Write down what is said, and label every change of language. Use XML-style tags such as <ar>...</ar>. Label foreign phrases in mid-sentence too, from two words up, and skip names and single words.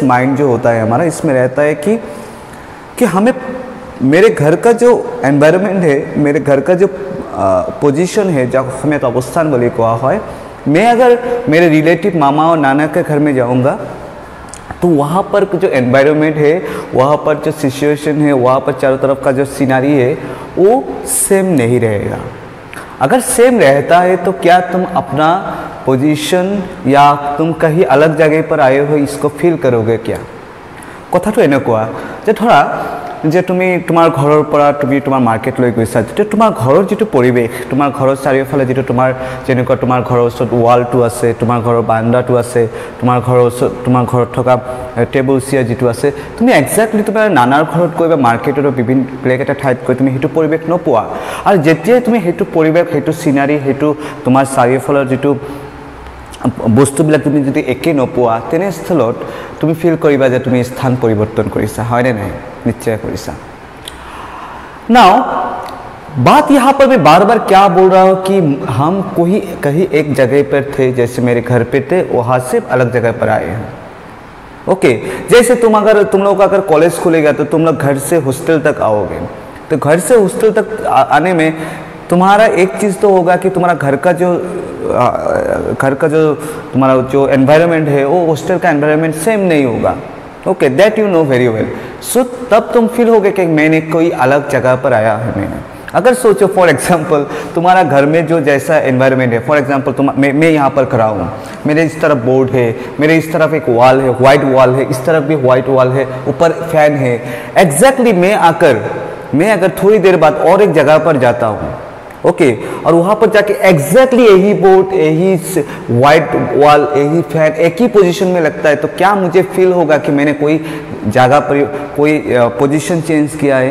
<hi>माइंड जो होता है हमारा, इसमें रहता है कि हमें मेरे घर का जो एनवायरनमेंट है, मेरे घर का जो पोजीशन है, जो हमें तो अवस्थान बोले कहा है, मैं अगर मेरे रिलेटिव मामा और नाना के घर में जाऊंगा तो वहाँ पर जो एनवायरनमेंट है, वहाँ पर जो सिचुएशन है, वहाँ पर चारों तरफ का जो सीनरी है वो सेम नहीं रहेगा। अगर सेम रहता है तो क्या तुम अपना पोजीशन या तुम कहीं अलग जगह पर आए हो इसको फील करोगे क्या?</hi> <as>कथाটো এনেকুৱা যে ধৰা যে তুমি তোমাৰ ঘৰৰ পৰা তুমি তোমাৰ মাৰ্কেট লৈ গৈছা, যে তোমাৰ ঘৰৰ যিটো পৰিৱেশ, তোমাৰ ঘৰৰ চাৰিওফালে যিটো তোমাৰ যেনেকুৱা তোমাৰ ঘৰৰ ওচৰত ৱালটো আছে, তোমাৰ ঘৰৰ বাৰান্দাটো আছে, তোমাৰ ঘৰৰ ওচৰত তোমাৰ ঘৰত থকা টেবুল চেয়াৰ যিটো আছে, তুমি একজাক্টলি তোমাৰ নানাৰ ঘৰত গৈ বা মাৰ্কেটৰ বিভিন্ন বেলেগ এটা ঠাইত গৈ তুমি সেইটো পৰিৱেশ নোপোৱা। আৰু যেতিয়াই তুমি সেইটো পৰিৱেশ, সেইটো চিনাৰী, সেইটো তোমাৰ চাৰিওফালৰ যিটো বস্তুবিলাক তুমি যদি একে নোপোৱা, তেনেস্থলত তুমি ফিল কৰিবা যে তুমি স্থান পৰিৱৰ্তন কৰিছা, হয়নে নাই? নিশ্চয় কৰিছা।</as> <hi>नाउ बात यहाँ पर मैं बार बार क्या बोल रहा हूँ कि हम कहीं एक जगह पर थे, जैसे मेरे घर पे थे, वहाँ से अलग जगह पर आए हैं। ओके, जैसे तुम लोग अगर कॉलेज खुलेगा तो तुम लोग घर से हॉस्टल तक आओगे, तो घर से हॉस्टल तक आने में तुम्हारा एक चीज़ तो होगा कि तुम्हारा घर का जो तुम्हारा जो एनवायरनमेंट है वो हॉस्टल का एनवायरनमेंट सेम नहीं होगा।</hi> <en>Okay, that you know very well.</en> <hi>सो तब तुम फील होगे कि मैंने कोई अलग जगह पर आया है। मैंने अगर सोचो</hi> <en>for example</en> <hi>तुम्हारा घर में जो जैसा एनवायरनमेंट है,</hi> <en>for example</en> <hi>मैं यहाँ पर खड़ा हूँ, मेरे इस तरफ बोर्ड है, मेरे इस तरफ एक वॉल है,</hi> <en>white wall</en> <hi>है, इस तरफ भी</hi> <en>white wall</en> <hi>है, ऊपर फैन है। एग्जैक्टली मैं अगर थोड़ी देर बाद और एक जगह पर जाता हूँ, ओके, और वहाँ पर जाके एग्जैक्टली यही बोर्ड, यही</hi> <en>white wall,</en> <hi>यही फैन एक ही पोजीशन में लगता है, तो क्या मुझे फील होगा कि मैंने कोई जगह पर कोई</hi> <en>position change</en> <hi>किया है?</hi>